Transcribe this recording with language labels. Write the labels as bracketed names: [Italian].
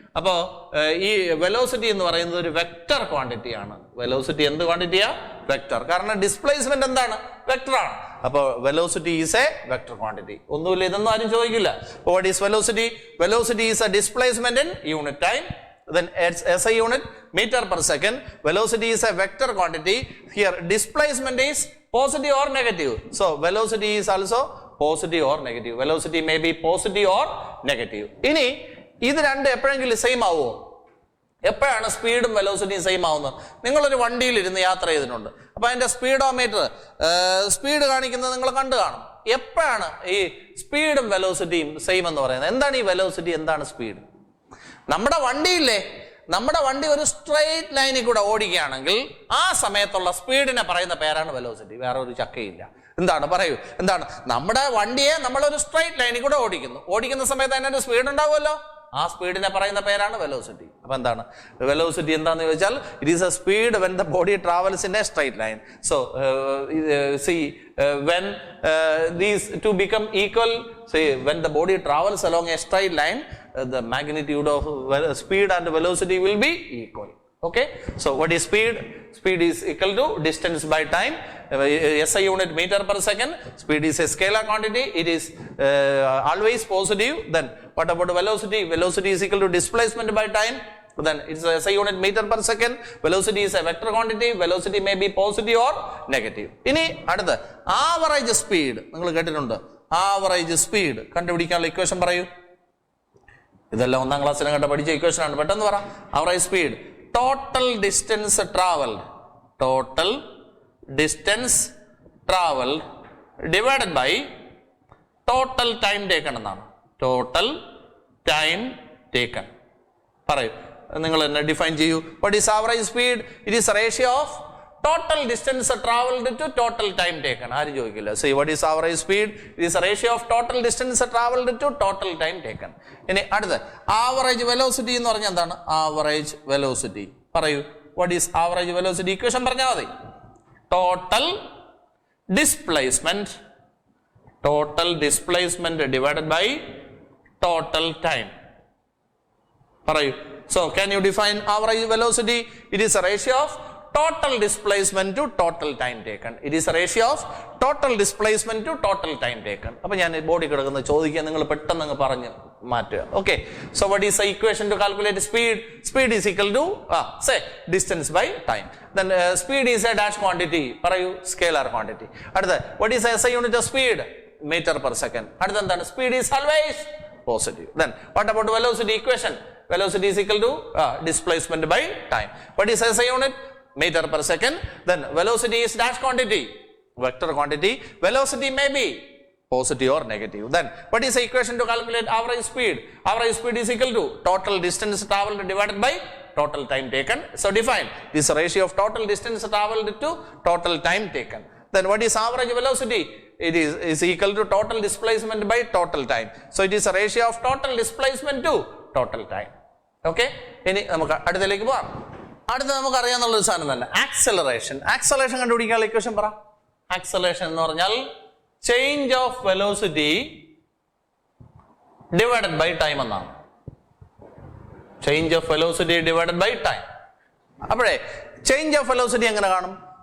[Malayalam] അപ്പോ ഈ വെലോസിറ്റി എന്ന് പറയുന്നത് ഒരു വെക്ടർ ക്വാണ്ടിറ്റി ആണ്. വെലോസിറ്റി എന്ത് ക്വാണ്ടിറ്റിയാ? വെക്ടർ. കാരണം ഡിസ്പ്ലേസ്മെന്റ് എന്താണ്? വെക്ടർ ആണ്. അപ്പൊ [English] Velocity is a vector quantity. [Malayalam] ഒന്നുമില്ല, ഇതൊന്നും ആരും ചോദിക്കില്ല. [English] What is velocity? Velocity is a displacement in unit time. Then it's SI unit, meter per second. Velocity is a vector quantity. Here displacement is positive or negative. So velocity is also positive or negative. Velocity may be positive or negative. [Malayalam] ഇനി ഇത് രണ്ട് എപ്പോഴെങ്കിലും same ആവുമോ? എപ്പോഴാണ് സ്പീഡും വെലോസിറ്റിയും same ആവുന്നത്? നിങ്ങളൊരു വണ്ടിയിൽ ഇരുന്ന് യാത്ര ചെയ്തിട്ടുണ്ട്. അപ്പൊ അതിന്റെ സ്പീഡോമീറ്റർ സ്പീഡ് കാണിക്കുന്നത് നിങ്ങൾ കണ്ടു കാണും. എപ്പോഴാണ് ഈ സ്പീഡും വെലോസിറ്റിയും സെയിം എന്ന് പറയുന്നത്? എന്താണ് ഈ വെലോസിറ്റി, എന്താണ് സ്പീഡ്? നമ്മുടെ വണ്ടിയില്ലേ, നമ്മുടെ വണ്ടി ഒരു സ്ട്രെയിറ്റ് ലൈനിൽ കൂടെ ഓടിക്കുകയാണെങ്കിൽ ആ സമയത്തുള്ള സ്പീഡിനെ പറയുന്ന പേരാണ് വെലോസിറ്റി. വേറെ ഒരു ചക്കയില്ല. എന്താണ്? പറയൂ, എന്താണ്? നമ്മുടെ വണ്ടിയെ നമ്മളൊരു സ്ട്രെയിറ്റ് ലൈനിൽ കൂടെ ഓടിക്കുന്ന സമയത്ത് അതിനൊരു സ്പീഡ് ഉണ്ടാവുമല്ലോ. ആ സ്പീഡിനെ പറയുന്ന പേരാണ് വെലോസിറ്റി. അപ്പൊ എന്താണ് വെലോസിറ്റി? എന്താന്ന് ചോദിച്ചാൽ [English] It is a speed when the body travels in a straight line. So see when these two become equal, say when the body travels along a straight line, the magnitude of speed and velocity will be equal. Okay, so what is speed? Speed is equal to distance by time. SI unit meter per second. Speed is a scalar quantity. It is always positive. Then what about velocity? Velocity is equal to displacement by time. Then it's a SI unit meter per second. Velocity is a vector quantity. Velocity may be positive or negative. [Malayalam] ഇനി അടുത്ത average speed നിങ്ങൾ കേട്ടിട്ടുണ്ട്. Average speed കണ്ടുപിടിക്കാനുള്ള equation പറയൂ. ഇതെല്ലാം 1ാം ക്ലാസ്സിലും കണ്ട പഠിച്ച ഇക്വേഷൻ ആണ്. പെട്ടെന്ന് പറ. [English] Average speed total distance travelled. Total distance travelled divided by total time taken എന്നാണ്. Total time taken. [Malayalam] പറയൂ, നിങ്ങൾ എന്നെ ഡിഫൈൻ ചെയ്യൂ. [English] What is average speed? It is ratio of total distance travelled to total time taken. [Malayalam] ആരും ചോദിക്കില്ല. [English] So what is average speed? It is ratio of total distance travelled to total time taken. [Malayalam] ഇനി അടുത്ത് average velocity എന്ന് പറഞ്ഞാൽ എന്താണ്? Average velocity പറയൂ. [English] What is average velocity? [Malayalam] Equation പറഞ്ഞാൽ മതി. [English] Total displacement. Total displacement divided by total time. [Malayalam] പറയൂ. [English] So can you define average velocity? It is a ratio of total displacement to total time taken. It is a ratio of total displacement to total time taken. [Malayalam] അപ്പോൾ ഞാൻ body കിടക്കുന്ന ചോദിക്കാൻ നിങ്ങൾ പെട്ടെന്ന് അങ്ങ് പറഞ്ഞ് മാറ്റുക. [English] Okay, so what is the equation to calculate speed? Speed is equal to say distance by time. Then speed is a dash quantity. പറയൂ, scalar quantity. അടുത്ത what is the SI unit of speed? Meter per second. [Malayalam] അടുത്ത എന്താണ്? [English] Speed is always positive. Then what about velocity equation? Velocity is equal to displacement by time. What is SI unit? Meter per second. Then velocity is dash quantity, vector quantity. Velocity may be positive or negative. Then what is the equation to calculate average speed? Average speed is equal to total distance traveled divided by total time taken. So define this ratio of total distance traveled to total time taken. Then what is average velocity? It is equal to total displacement by total time. So it is a ratio of total displacement to total time. [Malayalam] Okay? ഇനി നമുക്ക് അടുത്തതിലേക്ക് പോകാം. അടുത്ത നമുക്ക് അറിയാവുന്ന ഒരു സാധനം തന്നെ ആക്സലറേഷൻ. ആക്സലറേഷൻ കണ്ടുപിടിക്കാനുള്ള ഇക്വേഷൻ പറ. ആക്സലറേഷൻ എന്ന് പറഞ്ഞാൽ [English] change of velocity divided by time [Malayalam] എന്നാണ്. [English] Change of velocity divided by time. [Malayalam] അപ്പോഴേ ചേഞ്ച് ഓഫ് വെലോസിറ്റി എങ്ങനെ കാണും?